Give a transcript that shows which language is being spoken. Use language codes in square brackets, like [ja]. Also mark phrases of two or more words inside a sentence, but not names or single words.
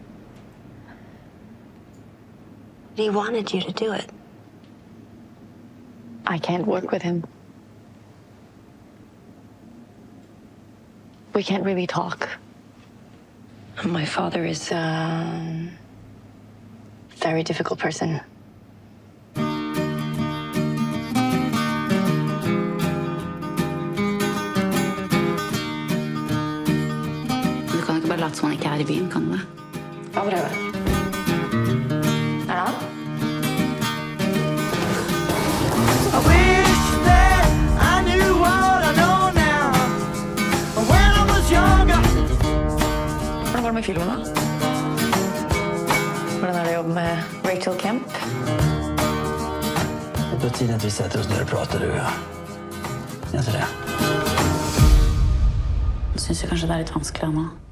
[en] He wanted you to do it. I can't work with him. We can't really talk. My father is a very difficult person. [no] Du kan ikke bare late som han ikke er i byen, kan du det? Hva prøve? Er det han? [en] I wish that I knew what I know now. When I was younger. [no] Hvordan går det med filmen da? Hvordan er det å jobbe med Rachel Kemp? Det er på tiden at vi setter oss ned og prater, du. Gjør ikke det? Jeg synes kanskje det er litt vanskelig, Anna.